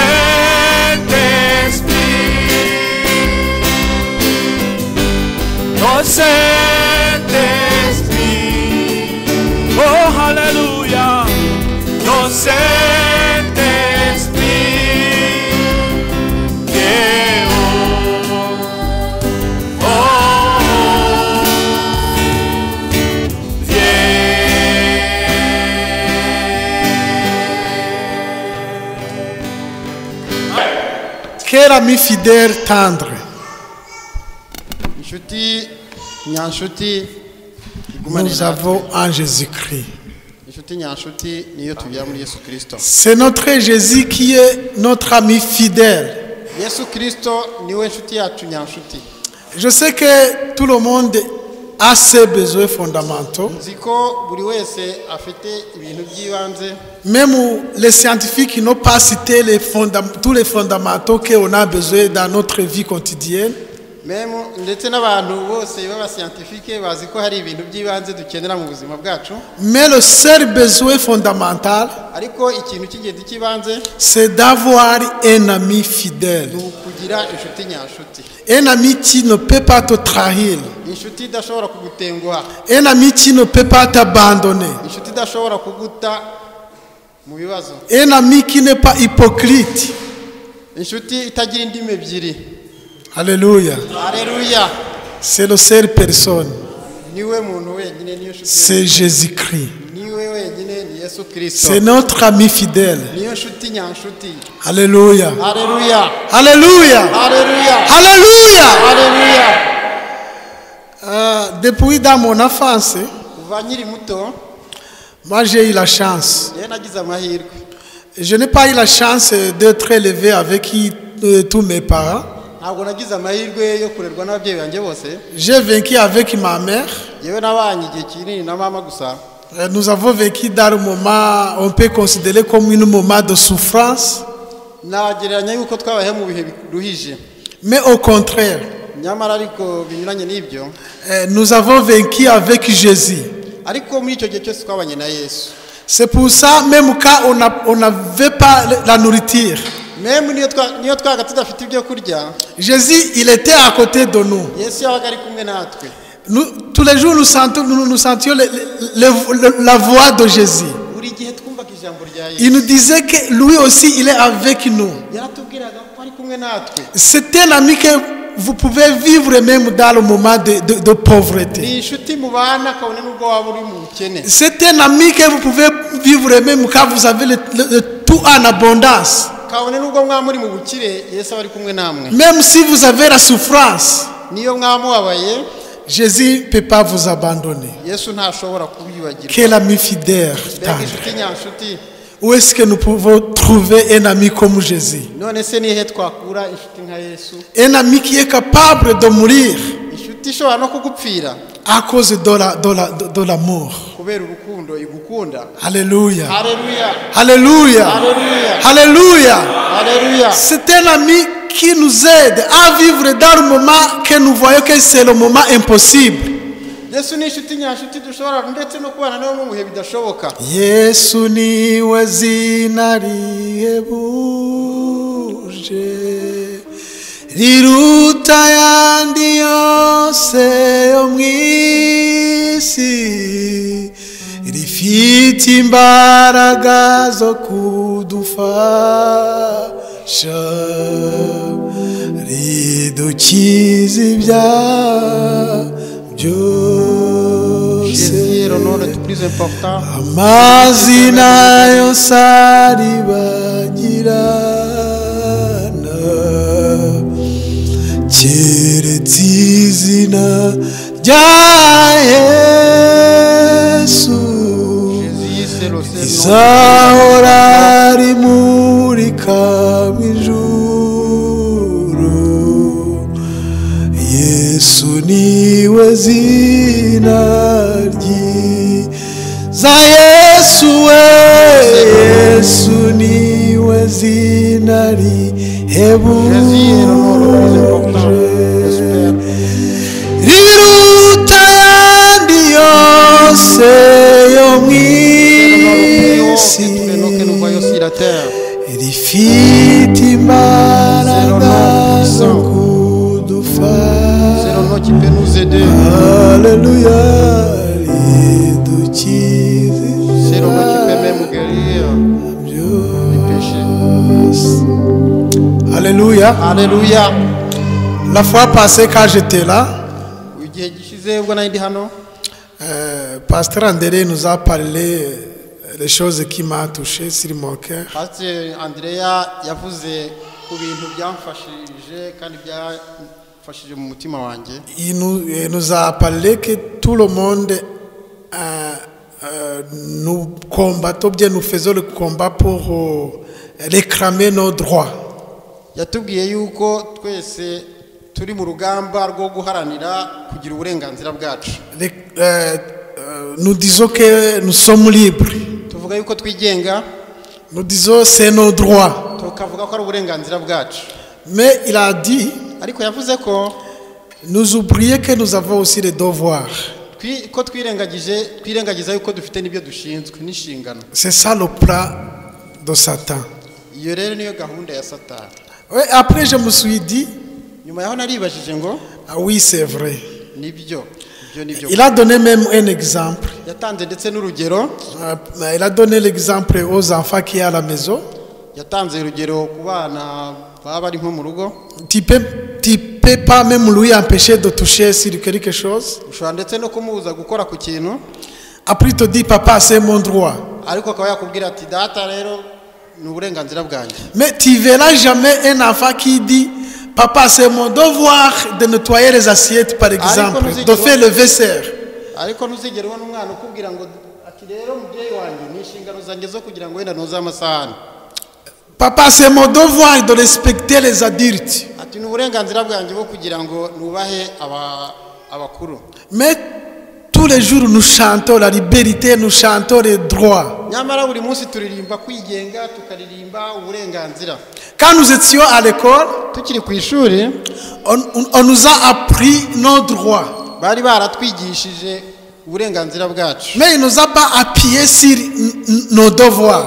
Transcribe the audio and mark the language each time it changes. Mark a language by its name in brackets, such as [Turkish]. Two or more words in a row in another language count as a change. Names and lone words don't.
[French] Saint-Esprit, ton Saint-Esprit, oh, Alléluia, ton Saint-Esprit, viens, oh, Quel ami fidèle tendre. [Kinyarwanda] inshuti nyanshuti [French] Nous avons en Jésus-Christ. [Kinyarwanda] inshuti nyanshuti niyo tubyara muri Yesu Kristo. [French] C'est notre Jésus qui est notre ami fidèle. [Kinyarwanda] Yesu Kristo niwe nshuti yacu nyanshuti. [French] Je sais que tout le monde a ses besoins fondamentaux. [Kinyarwanda] Nzi ko buri wese afite ibintu by'ibanze. [French] Même les scientifiques n'ont pas cité tous les fondamentaux qu'on a besoin dans notre vie quotidienne. [Kinyarwanda] Même ndetse n'abantu bose baba scientifique bazi ko hari ibintu by'ibanze dukenera mu buzima bwacu. [French] Mais le seul besoin fondamental, [Kinyarwanda] Ariko ikintu cy'ingenzi cy'ibanze [French] c'est d'avoir un ami fidèle. [Kinyarwanda] ni ukugira inshuti nyanshuti. [French] Un ami qui ne peut pas te trahir. [Kinyarwanda] Inshuti idashobora kugutenguha. [French] Un ami qui ne peut pas t'abandonner. [Kinyarwanda] Inshuti idashobora kuguta mu bibazo. [French] Un ami qui n'est pas hypocrite. [Kinyarwanda] Inshuti itagira indimi ebyiri. [French] Alléluia. Alléluia. C'est la seule personne. [Kinyarwanda] Niwe muntu wenyine niyo nshuti. [French] C'est Jésus-Christ. [Kinyarwanda] Niwe wenyine ni Yesu Kristo. [French] C'est notre ami fidèle. [Kinyarwanda] Niyo nshuti nyanshuti. [French] Alléluia. Alléluia. Alléluia. Alléluia. Alléluia. Alléluia. Depuis dans mon enfance, [Kinyarwanda] Kuva nkiri muto [French] moi j'ai eu la chance. [Kinyarwanda] yari nagize amahirwe. [French] Je n'ai pas eu la chance d'être élevé avec tous mes parents. [Kinyarwanda] Ntabwo nagize amahirwe yo kurerwa n'ababyeyi banjye bose. [French] J'ai vécu avec ma mère. [Kinyarwanda] Yewe nabanye igihe kinini na mama gusa. [French] Nous avons vécu dans un moment, on peut considérer comme un moment de souffrance. [Kinyarwanda] Nagereranya yuko twabaye mu bihe biruhije. [French] Mais au contraire, [Kinyarwanda] Nyamara ariko binyuranye n'ibyo. [French] nous avons vécu avec Jésus. [Kinyarwanda] Ariko muri icyo gihe cyose twabanye na Yesu. [French] C'est pour ça, même quand on n'avait pas la nourriture, [Kinyarwanda] Même niyo twaga tudafite ibyo kurya. [French] Jésus, il était à côté de nous. [Kinyarwanda] Yesu yabaga ari kumwe natwe. [French] Tous les jours, nous sentions la voix de Jésus. [Kinyarwanda] Buri gihe twumvaga ijambo rya Yesu. [French] Il nous disait que lui aussi, il est avec nous. [Kinyarwanda] Yaratubwiraga ko ari kumwe natwe. [French] C'est un ami que vous pouvez vivre même dans le moment de pauvreté. [Kinyarwanda] Ni inshuti mubana kabone nubwo waba uri mu bukene. [French] C'est un ami que vous pouvez vivre même quand vous avez le tout en abondance. [Kinyarwanda] Kabone nubwo mwaba muri mu bukire Yesu ari kumwe namwe. [French] Même si vous avez la souffrance, [Kinyarwanda] Niyo mwamubabaye [French] Jésus ne peut pas vous abandonner. [Kinyarwanda] Yesu ntashobora kubibagirwa. [French] Quel ami fidèle. [Kinyarwanda] Mbega inshuti nyanshuti. [French] Où est-ce que nous pouvons trouver un ami comme Jésus? [Kinyarwanda] None se nihe twakura inshuti nka Yesu? [French] Un ami qui est capable de mourir [Kinyarwanda] Inshuti ishobora no kugupfira [French] à cause de l'amour. [Kinyarwanda] kubera urukundo igukunda. [French] Alléluia. Alléluia. Alléluia. Alléluia. Alléluia. Alléluia. C'est un ami qui nous aide à vivre dans le moment que nous voyons que c'est le moment impossible. [Kinyarwanda] Yesu ni inshuti nyanshuti dushobora ndetse no kubana nawe mu bihe bidashoboka. Yesu niwe zina rihebuje riruta ayandi yose yo mu isi, rifite imbaraga zo kudufasha, ridukiza ibyaha [French] Jésus est le nom le plus important. [Kinyarwanda] amazina yose aribagirana keretse izina rya Yesu, [French] Jésus c'est le seul [Kinyarwanda] rizahora rimurika mw'ijuru. Yesu niwe zina ryiza, Yesu we, Yesu niwe zina rihebuje, riruta ayandi yose yo mw'isi, rifite imbaraga zo kudufasha. Alléluia, ridukize Alléluia. Alléluia. [French] La fois passée quand j'étais là, Pasteur André nous a parlé des choses qui m'ont touché sur mon cœur. [Kinyarwanda] Pasteur Andrea yavuze ku bintu byamfashije kandi byafashije mu mutima wanjye. [French] Il nous a parlé que tout le monde nous combattons bien, nous faisons le combat pour réclamer nos droits. [Kinyarwanda] Yatubwiye yuko twese turi mu rugamba rwo guharanira kugira uburenganzira bwacu. [French] Nous disons que nous sommes libres. [Kinyarwanda] Tuvuga yuko twigenga. [French] Nous disons c'est nos droits. [Kinyarwanda] Tukavuga ko ari uburenganzira bwacu. [French] Mais il a dit, [Kinyarwanda] ariko yavuze ko [French] nous oublions que nous avons aussi des devoirs. [Kinyarwanda] Ko twirengagiza yuko dufite n'ibyo dushinzwe n'inshingano. [French] C'est ça le plan de Satan. [Kinyarwanda] Iyo rero niyo gahunda ya Satani. [French] Oui, après je me suis dit, [Kinyarwanda] nyuma yaho naribajije ngo [French] ah oui, c'est vrai. [Kinyarwanda] Nibyo. [French] Il a donné même un exemple. [Kinyarwanda] Yatanze ndetse n'urugero. [French] Il a donné l'exemple aux enfants qui sont à la maison. [Kinyarwanda] Yatanze urugero ku bana baba bari nko mu rugo. [French] Tu peux pas même lui empêcher de toucher sur quelque chose. [Kinyarwanda] Ushobora ndetse no kumubuza gukora ku kintu. [French] Après il te dit papa c'est mon droit. [Kinyarwanda] Ariko akaba yakubwira ati data rero ni uburenganzira bwanjye. [French] Mais tu verras jamais un enfant qui dit papa c'est mon devoir de nettoyer les assiettes par exemple, de faire le vaisselle. [Kinyarwanda] Ariko ntuzigere ubona umwana ukubwira ngo ati rero mubyeyi wanjye ni inshingano zanjye zo kugira ngo wenda noza amasahani. [French] Papa c'est mon devoir de respecter les adultes. [Kinyarwanda] Ati ni uburenganzira bwanjye bwo kugira ngo nubahe abakuru. [French] Mais tous les jours nous chantons la liberté, nous chantons les droits. [Kinyarwanda] Nyamara buri munsi turirimba kwigenga, tukaririmba uburenganzira. [French] Quand nous étions à l'école, [Kinyarwanda] tukiri ku ishuri, [French] on nous a appris nos droits. [Kinyarwanda] Bari baratwigishije uburenganzira bwacu. [French] Mais il nous a pas appuyé sur nos devoirs.